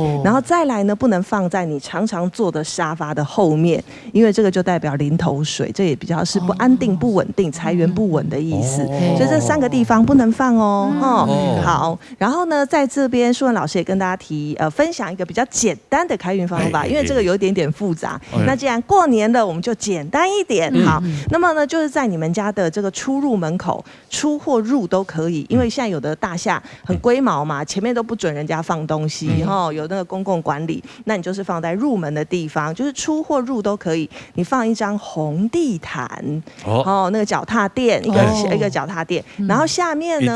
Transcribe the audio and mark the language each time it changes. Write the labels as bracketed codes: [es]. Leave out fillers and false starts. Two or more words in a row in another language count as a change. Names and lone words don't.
[zh] 然後再來呢，不能放在你常常坐的沙發的後面，因為這個就代表臨頭水，這也比較是不安定、不穩定、財源不穩的意思。所以這3個地方不能放哦。好，然後呢，在這邊素文老師也跟大家分享一個比較簡單的開運方法，因為這個有一點點複雜。那既然過年了，我們就簡單一點。好，那麼呢，就是在你們家的這個出入门口出或入都可以，因为现在有的大厦很龟毛嘛，前面都不准人家放东西有那个公共管理，那你就是放在入门的地方，就是出或入都可以。你放一张红地毯那个脚踏垫，一个脚踏垫，然后下面呢